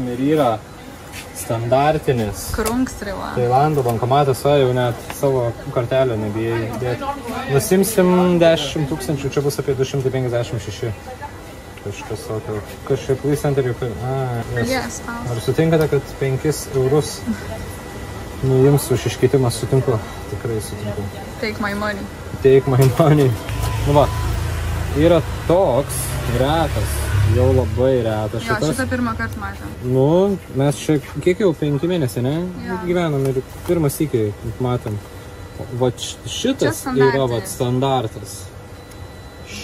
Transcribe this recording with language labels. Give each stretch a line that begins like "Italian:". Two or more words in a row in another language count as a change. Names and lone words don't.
Lithuanian: Ir yra standartinis Tailando bankomatas, va, jau net savo kortelę nebijai dėti. Nusimsim 10 000, čia bus apie 256. Kažkas tokio. Kažkaip Centerių. Ar sutinkate, kad 5 eurus nuims už iškeitimą? Sutinku. Tikrai sutinku.
English: Take my money. Take my money.
Lithuanian: Nu va, yra toks retas, jau labai retas šitas. Jo, šitą pirmą kartą matėm. Nu, mes čia, kiek jau 5 mėnesiai, ne? Gyvenam ir pirmas įkiai matėm. Va šitas yra va standartas.